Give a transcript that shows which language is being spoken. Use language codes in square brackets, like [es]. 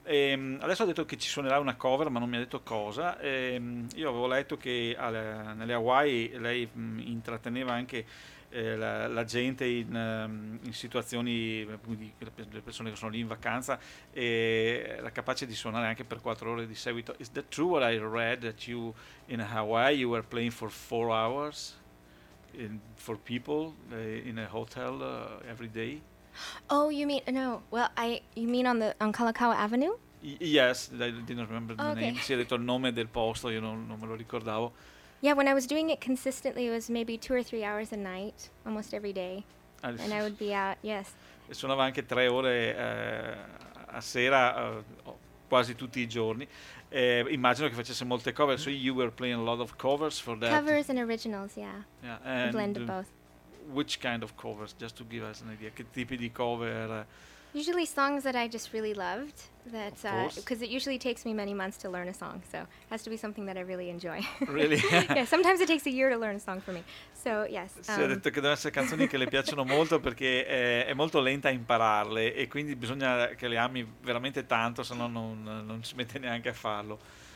[it] E adesso ha detto che ci suonerà una cover, ma non mi ha detto cosa. E io avevo letto che nelle Hawaii lei intratteneva anche la gente in situazioni, le persone che sono lì in vacanza, e era capace di suonare anche per 4 ore di seguito. [en] Is that true what I read, that you in Hawaii you were playing for 4 hours for people in a hotel every day? Oh, you mean, no, well, I, you mean on the, on Kalakaua Avenue? Yes, I didn't remember the name. [it] Si è detto il nome del posto, io non me lo ricordavo. [en] Yeah, when I was doing it consistently, it was maybe 2 or 3 hours a night, almost every day. And I would be out, yes. [it] E suonava anche 3 ore a sera, quasi tutti i giorni. Immagino che facesse molte cover. [en] So you were playing a lot of covers for that. Covers and originals, yeah. Yeah, and a blend of both. Which kind of covers, just to give us an idea? [it] Che tipi di cover? [en] Usually songs that I just really loved. That because it usually takes me many months to learn a song, so it has to be something that I really enjoy. Really? Yeah, sometimes it takes a year to learn a song for me. So yes. [it] Si è detto che devono essere canzoni che le piacciono molto perché è molto lenta a impararle e quindi bisogna che le ami veramente tanto, sennò non si mette neanche a farlo.